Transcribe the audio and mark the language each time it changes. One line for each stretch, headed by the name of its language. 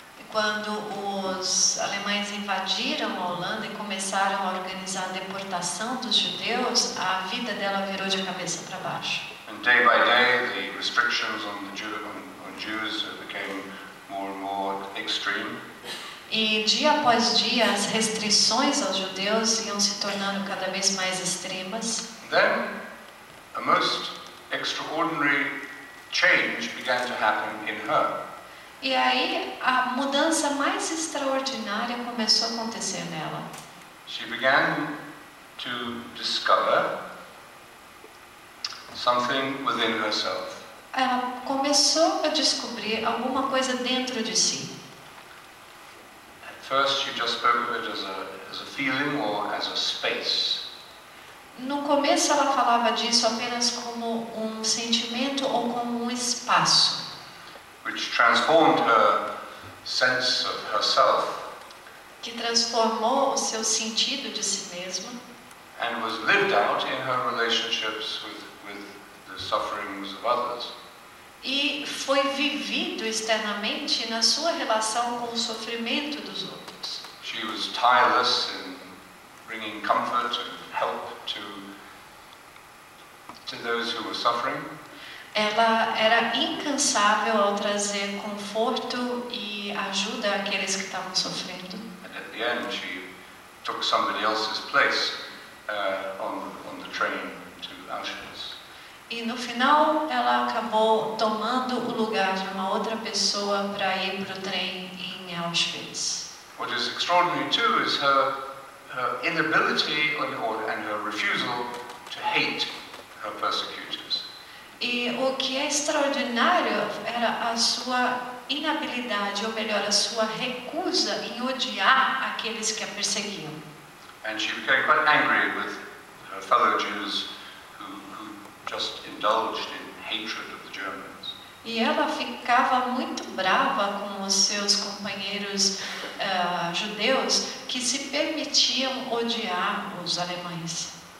Portuguese: Quando os alemães invadiram a Holanda e começaram a organizar a deportação dos judeus, a vida dela virou de cabeça para baixo.
English: And day by day, the restrictions on Jews became more and more extreme.
Portuguese: E dia após dia, as restrições aos judeus iam se tornando cada vez mais extremas.
English: Then, a most extraordinary change began to happen in her.
Portuguese: E aí, a mudança mais extraordinária começou a acontecer nela.
English: She began to discover something within herself.
Portuguese: Ela começou a descobrir alguma coisa dentro de si.
English: At first, she just spoke of it as a feeling or as a space.
Portuguese: No começo, ela falava disso apenas como um sentimento ou como um espaço.
English: Which transformed her sense of herself.
Portuguese: Que transformou o seu sentido de si mesma.
English: And was lived out in her relationships with the sufferings of others.
Portuguese: E foi vivido externamente na sua relação com o sofrimento dos outros.
English: She was tireless in bringing comfort and help to those who were suffering.
Portuguese: Ela era incansável ao trazer conforto e ajuda àqueles que estavam sofrendo.
English: And at the end, she took somebody else's place on the train to Auschwitz.
Portuguese: E no final, ela acabou tomando o lugar de uma outra pessoa para ir para o trem em Auschwitz.
English: What is extraordinary too is her inability and her refusal to hate her persecutors.
Portuguese: E o que é extraordinário era a sua inabilidade, ou melhor, a sua recusa em odiar aqueles que a perseguiam.
English: And she became quite angry with her fellow Jews who just indulged in hatred of the Germans.
Portuguese: E ela ficava muito brava com os seus companheiros judeus que se permitiam odiar os alemães.